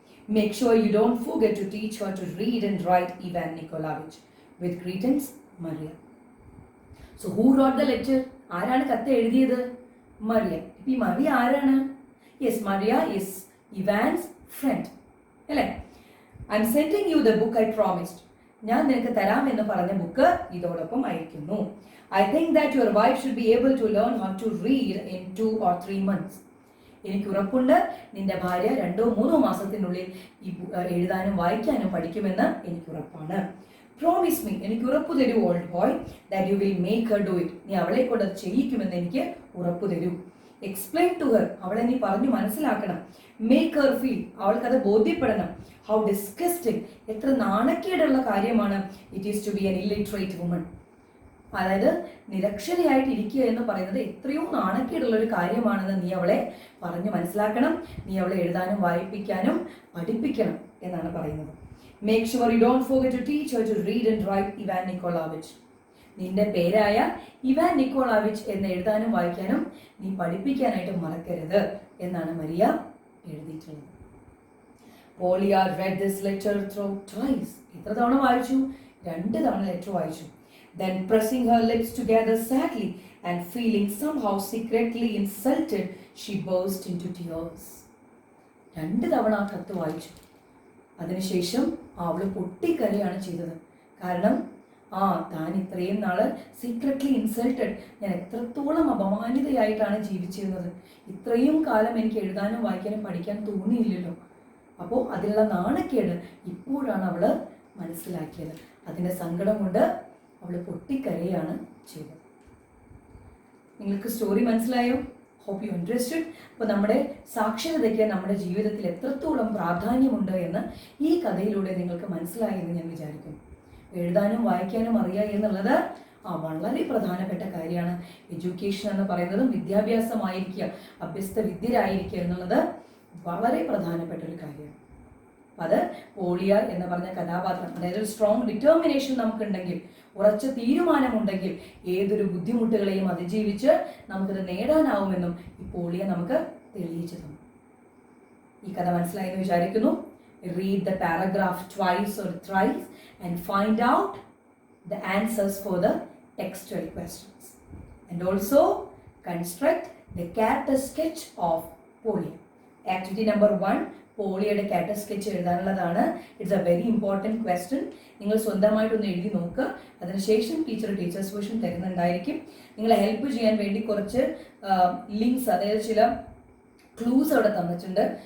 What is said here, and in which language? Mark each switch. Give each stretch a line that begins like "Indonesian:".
English: Make sure you don't forget to teach her to read and write, Ivan Nikolaevich. With greetings, Maria. So who wrote the letter?
Malayalam: ആരാണ് കത്ത് എഴുതിയത്? മറിയ. ഈ മറിയ ആരാണ്?
English: Yes, Maria is Ivan's friend. അല്ലേ? I am sending you the book I promised.
Malayalam: ഞാൻ നിനക്ക് തരാമെന്ന് പറഞ്ഞ ബുക്ക് ഇതോടൊപ്പം അയക്കുന്നു.
English: I think that your wife should be able to learn how to read in 2 or 3 months.
Malayalam: എനിക്ക് ഉറപ്പുണ്ട് നിന്റെ ഭാര്യ 2-3 മാസത്തിനുള്ളിൽ എഴുതാനും വായിക്കാനും പഠിക്കുമെന്ന് എനിക്ക് ഉറപ്പാണ്.
English: Promise me,
Malayalam: എനിക്ക് ഉറപ്പു തരൂ,
English: Old boy, that you will make her do it.
Malayalam: നീ അവളെ കൊണ്ട് അത് ചെയ്യിക്കുമെന്ന് എനിക്ക് ഉറപ്പു തരൂ.
English: Explain to her,
Malayalam: അവളെ നീ പറഞ്ഞു മനസ്സിലാക്കണം.
English: Make her feel,
Malayalam: അവൾക്കത് ബോധ്യപ്പെടണം.
English: How disgusting,
Malayalam: എത്ര നാണക്കേടുള്ള കാര്യമാണ്
English: it is to be an illiterate woman.
Malayalam: അതായത് നിരക്ഷരയായിട്ട് ഇരിക്കുക എന്ന് പറയുന്നത് എത്രയോ നാണക്കേടുള്ള ഒരു കാര്യമാണെന്ന് നീ അവളെ പറഞ്ഞു മനസ്സിലാക്കണം. നീ അവളെ എഴുതാനും വായിപ്പിക്കാനും പഠിപ്പിക്കണം എന്നാണ് പറയുന്നത്.
English: Make sure you don't forget to teach her to read and write, Ivan Nikolaevich.
Malayalam: നിന്റെ പേരായ ഇവാൻ നിക്കോളാവിച്ച് എന്ന് എഴുതാനും വായിക്കാനും നീ പഠിപ്പിക്കാനായിട്ട് മറക്കരുത് എന്നാണ് മരിയ എഴുതിയിട്ടുള്ളത്.
English: Polya read this letter through twice.
Malayalam: എത്ര തവണ വായിച്ചു? 2 തവണ ലെറ്റർ വായിച്ചു.
English: Then pressing her lips together sadly and feeling somehow secretly insulted, she burst into tears.
Malayalam: 2 തവണ ആ കത്ത് വായിച്ചു. അതിനുശേഷം അവള് പൊട്ടിക്കരയാണ് ചെയ്തത്. കാരണം താൻ ഇത്രയും നാള് സീക്രട്ട്ലി ഇൻസൾട്ടഡ്, ഞാൻ എത്രത്തോളം അപമാനിതയായിട്ടാണ് ജീവിച്ചിരുന്നത്. ഇത്രയും കാലം എനിക്ക് എഴുതാനും വായിക്കാനും പഠിക്കാൻ തോന്നിയില്ലല്ലോ. അപ്പോൾ അതിലുള്ള നാണക്കേട് ഇപ്പോഴാണ് അവള് മനസ്സിലാക്കിയത്. അതിൻ്റെ സങ്കടം കൊണ്ട് അവൾ പൊട്ടിക്കരയാണ് ചെയ്തത്. നിങ്ങൾക്ക് സ്റ്റോറി മനസ്സിലായോ?
English: Hope you understood.
Malayalam: അപ്പോൾ നമ്മുടെ സാക്ഷരതയ്ക്ക് നമ്മുടെ ജീവിതത്തിൽ എത്രത്തോളം പ്രാധാന്യമുണ്ട് എന്ന് ഈ കഥയിലൂടെ നിങ്ങൾക്ക് മനസ്സിലായി എന്ന് ഞാൻ വിചാരിക്കുന്നു. എഴുതാനും വായിക്കാനും അറിയുക എന്നുള്ളത് വളരെ പ്രധാനപ്പെട്ട കാര്യമാണ്. എഡ്യൂക്കേഷൻ എന്ന് പറയുന്നതും വിദ്യാഭ്യാസമായിരിക്കുക, അഭ്യസ്ത വിദ്യരായിരിക്കുക എന്നുള്ളത് വളരെ പ്രധാനപ്പെട്ട ഒരു കാര്യമാണ്. അത് പോളിയ എന്ന് പറഞ്ഞ കഥാപാത്രം, അതായത് ഒരു സ്ട്രോങ് ഡിറ്റർമിനേഷൻ നമുക്കുണ്ടെങ്കിൽ, ഉറച്ച തീരുമാനമുണ്ടെങ്കിൽ ഏതൊരു ബുദ്ധിമുട്ടുകളെയും അതിജീവിച്ച് നമുക്കത് നേടാനാവുമെന്നും ഈ പോളിയ നമുക്ക് തെളിയിച്ചു തന്നു. ഈ കഥ മനസ്സിലായെന്ന് വിചാരിക്കുന്നു.
English: Read the paragraph twice or thrice and find out the answers for the textual questions. And also construct the character sketch of Polya.
Malayalam: Activity number 1, പോളിയയുടെ character sketch എഴുതാനുള്ളതാണ്.
English: It's a very important question.
Malayalam: നിങ്ങൾ സ്വന്തമായിട്ടൊന്ന് എഴുതി നോക്കുക. അതിനുശേഷം teachers version തരുന്നുണ്ടായിരിക്കും. നിങ്ങളെ help ചെയ്യാൻ വേണ്ടി കുറച്ച് links, അതായത് ചില ക്ലൂസ് അവിടെ തന്നിട്ടുണ്ട്.